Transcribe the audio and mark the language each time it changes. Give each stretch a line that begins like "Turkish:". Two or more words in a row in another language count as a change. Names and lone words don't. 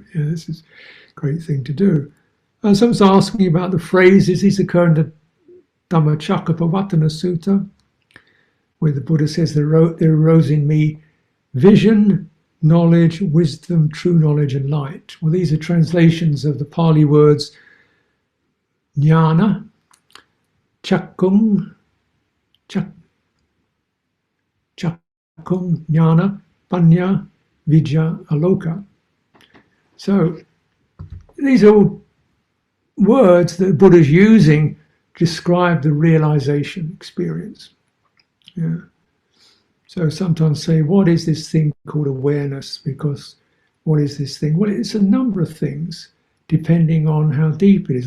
English: Yeah, this is a great thing to do. Someone's asking about the phrases. These occur in the Dhammacakkappavattana Sutta, where the Buddha says, there arose in me vision, knowledge, wisdom, true knowledge, and light. Well, these are translations of the Pali words
Pali: jnana, chakkung, jnana, panya, vidya, aloka.
English: So these are all words that the Buddha's using to describe the realization experience. Yeah. So sometimes say, what is this thing called awareness? Because what is this thing? Well, it's a number of things depending on how deep it is.